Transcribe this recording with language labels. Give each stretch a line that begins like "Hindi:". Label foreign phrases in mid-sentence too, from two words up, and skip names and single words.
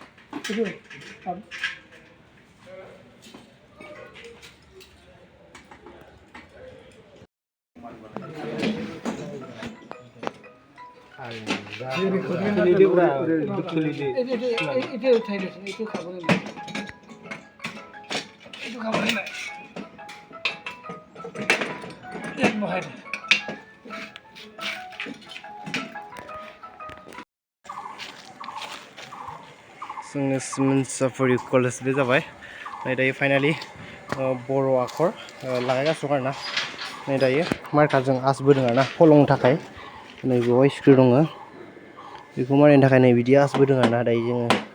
Assamese: এতিয়া উঠাই লৈছে এইটো খাবলৈ নাই এইটো খাবলৈ নাই ইয়াত বহাই দে
Bodo: जोंनि सिमेन चापरि कलेज बे जाबाय नै दायो फाइनालि बर' आखर लागायगासिनो आरोना नै दायो मार्कारजों आसबोदों आरोना फलंनो थाखाय नै बेवहाय स्क्रिप्ट दङ बेखौ मारिनो थाखाय नै बिदि आसबोदों आरोना दायो जोङो